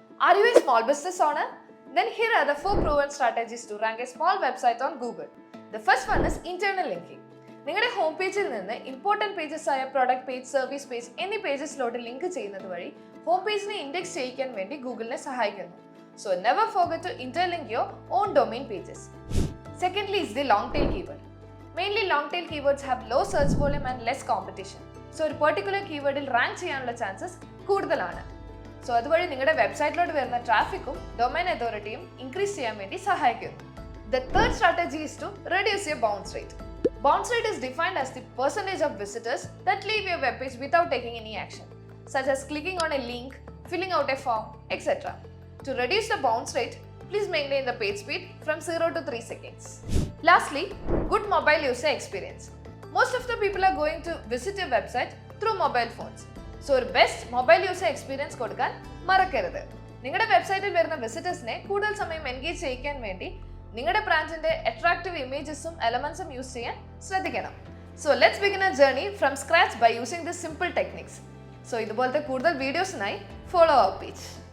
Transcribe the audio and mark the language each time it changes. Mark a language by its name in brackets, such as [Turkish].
[English] Are you a small business owner? Then here are the 4 proven strategies to rank a small website on Google. The first one is internal linking. [Malayalam] നിങ്ങളുടെ home പേജിൽ നിന്ന് important pages ആയ product page, service page എന്നീ പേജസിലോട്ട് link ചെയ്യുന്നത് വഴി home പേജിനെ index ചെയ്യിക്കാൻ വേണ്ടി ഗൂഗിളിനെ സഹായിക്കുന്നു. [English] So never forget to interlink your own domain pages. Secondly is the long tail keyword. Mainly long tail keywords have low search volume and less competition. [Malayalam] So ഒരു particular കീവേഡിൽ rank ചെയ്യാനുള്ള chances കൂടുതലാണ്. So അതുവഴി നിങ്ങളുടെ വെബ്സൈറ്റിലോട്ട് വരുന്ന ട്രാഫിക്കും domain അതോറിറ്റിയും increase ചെയ്യാൻ വേണ്ടി സഹായിക്കുന്നു. [English] The third strategy is to reduce your bounce rate. Bounce rate is defined as the percentage of visitors that leave your web page without taking any action, such as clicking on a link, filling out a form, etc. To reduce the bounce rate, please maintain the page speed from 0 to 3 seconds. Lastly, good mobile user experience. Most of the people are going to visit your website through mobile phones. [Malayalam] So, ഒരു best mobile user experience കൊടുക്കാൻ മറക്കരുത്. നിങ്ങളുടെ വെബ്സൈറ്റിൽ വരുന്ന വിസിറ്റേഴ്സിനെ കൂടുതൽ സമയം engage ചെയ്യിക്കാൻ വേണ്ടി നിങ്ങളുടെ ബ്രാൻഡിന്റെ അട്രാക്റ്റീവ് ഇമേജസും എലമെന്റ്സും യൂസ് ചെയ്യാൻ ശ്രദ്ധിക്കണം. [English] So let's begin a journey from scratch by using this simple techniques. [Malayalam] So ഇതുപോലത്തെ കൂടുതൽ വീഡിയോസിനായി ഫോളോ അവർ പേജ്.